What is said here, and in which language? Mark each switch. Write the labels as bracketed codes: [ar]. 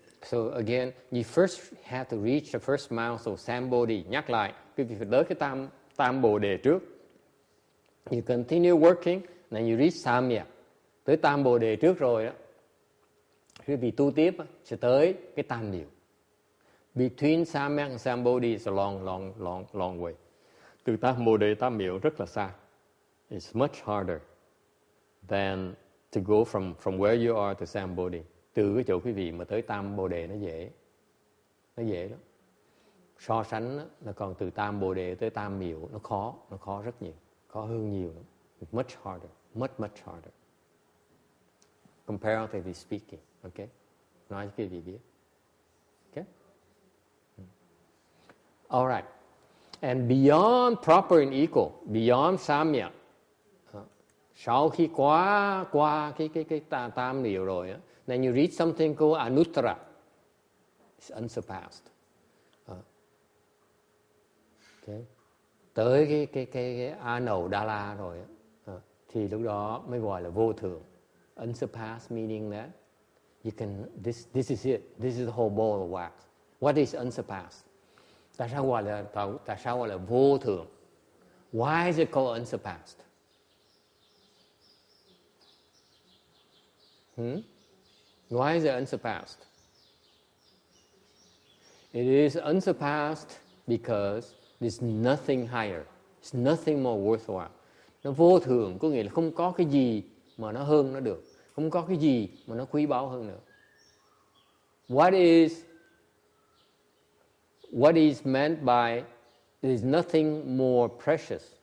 [en] So again, you first have to reach the first mount of Sambodhi. [vi] Nhắc lại, quý vị phải tới cái tam bồ đề trước. [en] You continue working, then you reach Samyak. [vi] Tới tam bồ đề trước rồi đó, quý vị tu tiếp sẽ tới cái tam miệu. [en] Between Samyak and Sambodhi is a long way. [vi] Từ tam bồ đề tam miệu rất là xa. [en] It's much harder than to go from where you are to Sambodhi. [vi] Từ cái chỗ quý vị mà tới tam bồ đề nó dễ lắm. So sánh đó, là còn từ tam bồ đề tới tam miệu nó khó rất nhiều, khó hơn nhiều lắm. [en] Much harder, much harder. Comparatively speaking, okay? [vi] Nói cho quý vị biết. Okay? [en] All right. And beyond proper and equal, beyond Samyak, [vi] sau khi qua cái tam miệu rồi á, [en] then you reach something called Anuttara. It's unsurpassed. Okay. [vi] Tới cái Anau Đa La rồi á, thì lúc đó mới gọi là vô thượng. [en] Unsurpassed meaning that you can this is it. This is the whole ball of wax. What is unsurpassed? [vi] Tại sao gọi là vô thượng? [en] Why is it called unsurpassed? Why is it unsurpassed? It is unsurpassed because there's nothing higher. There's nothing more worthwhile. [vi] Nó vô thượng có nghĩa là không có cái gì mà nó hơn nó được. Không có cái gì mà nó quý báu hơn nữa. [en] What is meant by there is nothing more precious